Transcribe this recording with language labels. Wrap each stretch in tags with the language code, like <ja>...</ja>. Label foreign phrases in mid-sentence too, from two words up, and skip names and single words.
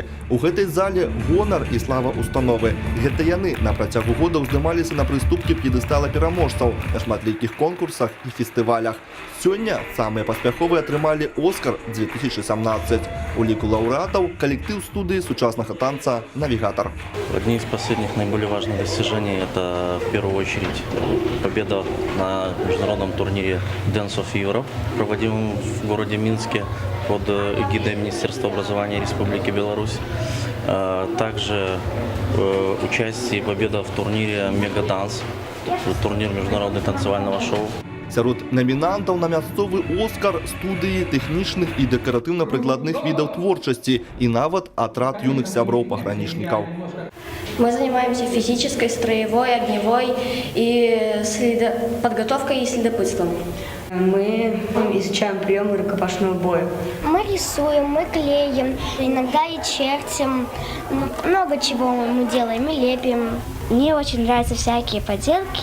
<be>У гэтай зале гонар і слава установы. Гэта яны на працягу года ўздымаліся на прыступкі п'едэстала пераможцаў на шматлікіх конкурсах і фестывалях. Сёння самыя паспяховыя атрымалі «Оскар» 2017. У ліку лаўрэатаў калектыў студыі сучаснага танца «Навигатор».</be> <ru>Одни из последних наиболее важных достижений – это в первую очередь победа на международном турнире Dance of Europe, проводимом в городе Минске под эгидой Министерства образования Республики Беларусь. Также участие и победа в турнире «Мегаданс», турнир международного танцевального шоу.</ru> <be>Сярод намінантаў на мясцовы «Оскар» студыі тэхнічных і дэкаратыўна-прыкладных відаў творчасці і нават атрад юных сяброў пагранічнікаў.</be> <ru>Мы занимаемся физической, строевой, огневой и подготовкой и следопытством. Мы изучаем приемы рукопашного боя. Мы рисуем, мы клеим, иногда и чертим. Много чего мы делаем и лепим. Мне очень нравятся всякие поделки.</ru>